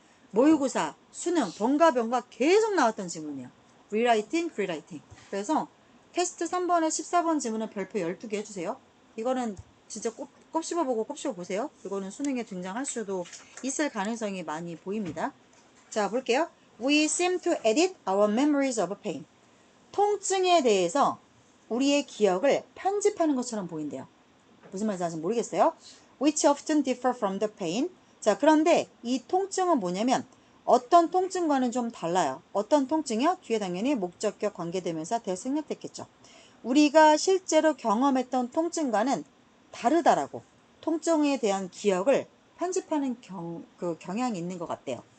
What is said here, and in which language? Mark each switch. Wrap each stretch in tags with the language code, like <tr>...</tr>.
<ko>모의고사, 수능, 번가병가 계속 나왔던 지문이에요. 리라이팅, 프리라이팅. 그래서 테스트 3번에 14번 지문은 별표 12개 해주세요. 이거는 진짜 꼭 씹어보고 꼭 씹어보세요. 이거는 수능에 등장할 수도 있을 가능성이 많이 보입니다. 자, 볼게요.</ko> <en>We seem to edit our memories of pain.</en> <ko>통증에 대해서 우리의 기억을 편집하는 것처럼 보인대요. 무슨 말인지 아직 모르겠어요.</ko> <en>Which often differ from the pain.</en> <ko>자, 그런데 이 통증은 뭐냐면 어떤 통증과는 좀 달라요. 어떤 통증이요? 뒤에 당연히 목적격 관계대명사 대생략됐겠죠. 우리가 실제로 경험했던 통증과는 다르다라고 통증에 대한 기억을 편집하는 경향이 있는 것 같대요.</ko>